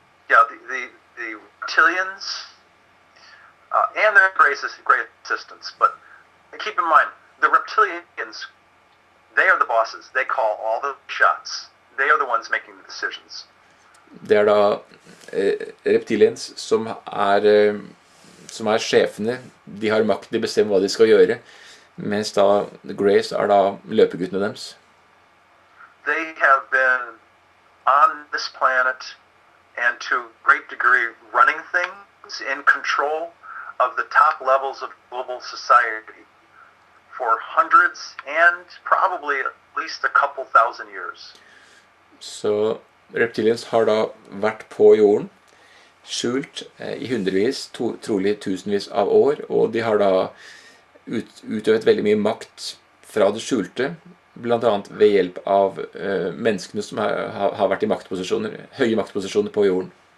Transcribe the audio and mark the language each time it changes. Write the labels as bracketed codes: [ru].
[en] Yeah, the reptilians and their great assistants, but keep in mind, the reptilians, they are the bosses. They call all the shots. They are the ones making the decisions. [no] Det er da reptilians som er sjefene. De har makt, de bestemmer hva de skal gjøre, mens da the Greys er da løpeguttene deres. [en] They have been on this planet and to a great degree running things in control of the top levels of global society for hundreds and probably at least a couple thousand years. [no] Så reptilians har da vært på jorden, skjult i hundrevis, trolig tusenvis av år, og de har da utøvet veldig mye makt fra det skjulte, blant annet ved hjelp av menneskene som har vært i maktposisjoner, høye maktposisjoner på jorden.